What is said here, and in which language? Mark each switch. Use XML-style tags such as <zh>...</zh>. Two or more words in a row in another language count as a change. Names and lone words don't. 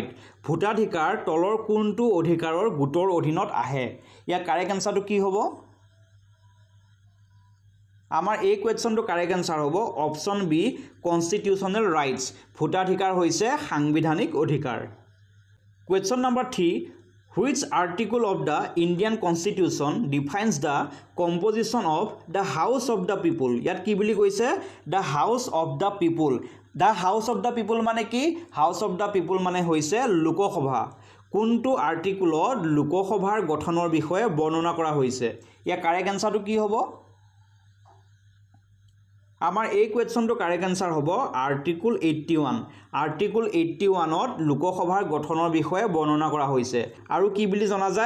<as>ভোটাধিকাৰ তলৰ কোনটো অধিকাৰৰ গোটৰ অধীনত আহে? ইয়াৰ</as> <en>correct answerটো</en> <as>কি হ'ব? আমাৰ এই কুৱেশ্যনটো</as> <en>correct answer</en> <as>হ'ব</as> <en>option B constitutional rights.</en> <as>ভোটাধিকাৰ হৈছে সাংবিধানিক অধিকাৰ।</as> <en>question number</en> <as>3,</as> <en>which article of the Indian Constitution defines the composition of the House of the People?</en> <as>ইয়াত কি বুলি কৈছে?</as> <en>The House of the People. The House of the People</en> <as>মানে কি?</as> <en>House of the People</en> <as>মানে হৈছে লোকসভা। কোনটো আৰ্টিকুলত লোকসভাৰ গঠনৰ বিষয়ে বৰ্ণনা কৰা হৈছে? ইয়াৰ</as> <en>correct answerটো</en> <as>কি হ'ব? আমাৰ এই কুৱেশ্যনটো</as> <en>correct answer</en> <as>হ'ব আৰ্টিকুল 81। আৰ্টিকুল 81ত লোকসভাৰ গঠনৰ বিষয়ে বৰ্ণনা কৰা হৈছে আৰু কি বুলি জনা যায়?</as>